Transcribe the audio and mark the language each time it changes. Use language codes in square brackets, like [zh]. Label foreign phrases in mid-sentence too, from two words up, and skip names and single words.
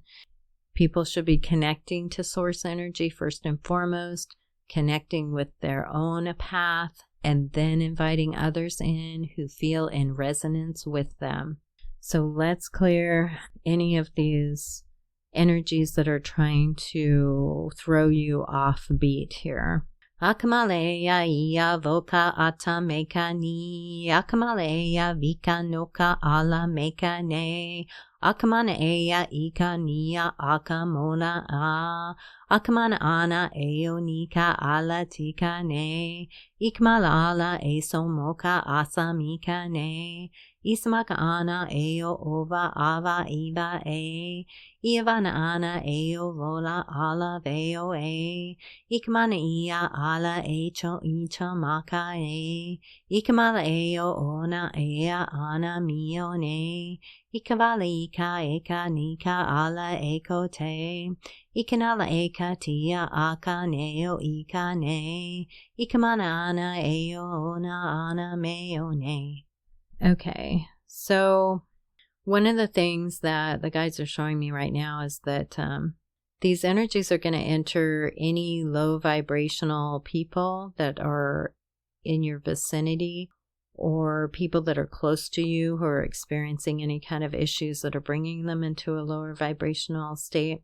[en] People should be connecting to source energy first and foremost, connecting with their own path, and then inviting others in who feel in resonance with them. So let's clear any of these energies that are trying to throw you off beat here. Akamaleya iya voka ata meka ni, akamaleya vika noka ala meka ne, akamana eya ika niya akamona a, akamana ana eo nika ala tika ne, ikmala ala eso moka asa mika ne, ismaka ana eo ova ava iva e, Ivana ana eo vola ala veo e, ikmana ia ala echo icha maka e, ikmala eo ona ea ana mio ne, ikavala ika eka nika ala eko te, ikanala eka tia aka neo ika ne, ikamana ana eo ona ana meo ne. Okay, so one of the things that the guides are showing me right now is that these energies are going to enter any low vibrational people that are in your vicinity, or people that are close to you who are experiencing any kind of issues that are bringing them into a lower vibrational state.